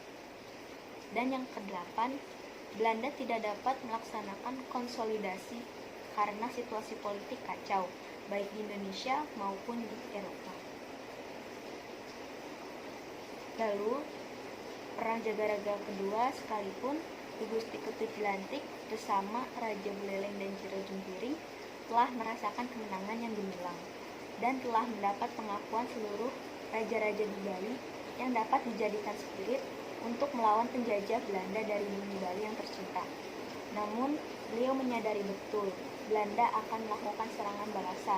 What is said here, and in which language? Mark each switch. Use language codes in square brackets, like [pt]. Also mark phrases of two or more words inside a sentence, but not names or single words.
[id] Dan yang kedelapan, Belanda tidak dapat melaksanakan konsolidasi karena situasi politik kacau, baik di Indonesia maupun di Eropa. Lalu, Perang Jagaraga kedua sekalipun I Gusti Ketut Jelantik bersama Raja Buleleng dan Jero Jempiring telah merasakan kemenangan yang gemilang dan telah mendapat pengakuan seluruh raja-raja di Bali yang dapat dijadikan spirit untuk melawan penjajah Belanda dari bumi Bali yang tercinta. Namun, beliau menyadari betul Belanda akan melakukan serangan balasan.